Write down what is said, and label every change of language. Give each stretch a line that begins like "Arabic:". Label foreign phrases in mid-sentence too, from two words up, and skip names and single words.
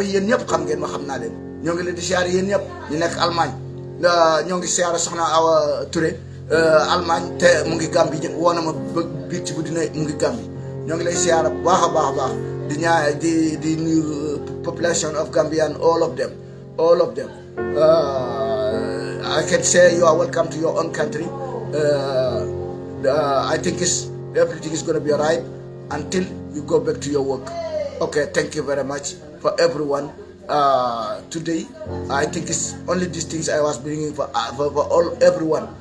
Wolof: yéen ñëpp xam ngeen ma xam naa leen ñoo ngi leen di siyaare yéen ñëpp ñu nekk Allemagne ñoo ngi siyaare soxna Awa Touré Allemagne te mu ngi Gambie woo na ma biig ci guddi na mu ngi Gambie ñoo ngi lay siyaare bu baax a baax di di nuyu
English: population of Gambian all of them I can say you are welcome to your own country. I think everything is going to be alright until you go back to your work. Okay, thank you very much for everyone. Today, I think it's only these things I was bringing for everyone.